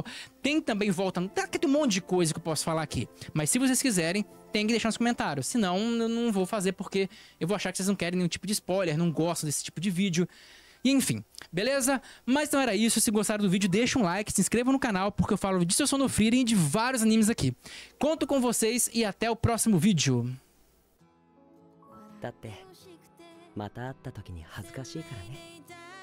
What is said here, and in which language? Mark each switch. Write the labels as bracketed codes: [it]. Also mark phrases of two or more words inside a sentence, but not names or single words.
[pt] Tem também tem um monte de coisa que eu posso falar aqui, mas se vocês quiserem, tem que deixar nos comentários, senão eu não vou fazer porque eu vou achar que vocês não querem nenhum tipo de spoiler, não gostam desse tipo de vídeo. E enfim, beleza? Mas não era isso. Se gostaram do vídeo, deixa um like, se inscreva no canal, porque eu falo de Sousou no Frieren e de vários animes aqui. Conto com vocês e até o próximo vídeo. [ja] だってまた会った時に恥ずかしいからね。